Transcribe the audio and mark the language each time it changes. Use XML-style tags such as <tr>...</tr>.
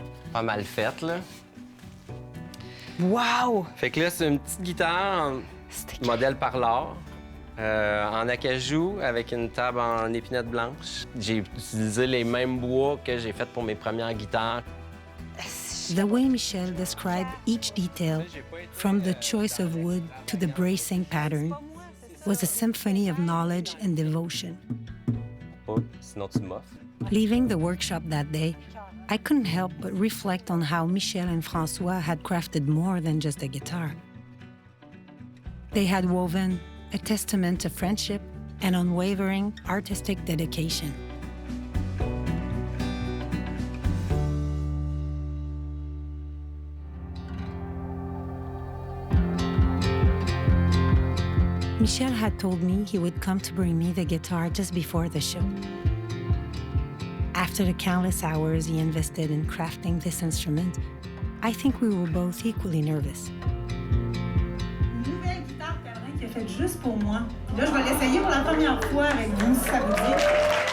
<fr>pas mal faite, là. Wow! Fait que là, c'est une petite guitare modèle parlor. En acajou, avec une table en épinette blanche. J'ai utilisé les mêmes bois que j'ai fait pour mes premières guitares.</fr> <en>The way Michel described each detail, from the choice of wood to the bracing pattern, was a symphony of knowledge and devotion.</en> <fr>Oh, sinon tu moffes.</fr> <en>Leaving the workshop that day, I couldn't help but reflect on how Michel and François had crafted more than just a guitar. They had woven a testament to friendship and unwavering artistic dedication. Michel had told me he would come to bring me the guitar just before the show. After the countless hours he invested in crafting this instrument, I think we were both equally nervous.</en> <fr>Une nouvelle guitare Pellerin qui est faite juste pour moi. Là, je vais l'essayer pour la première fois avec vous, si ça vous dit.</fr>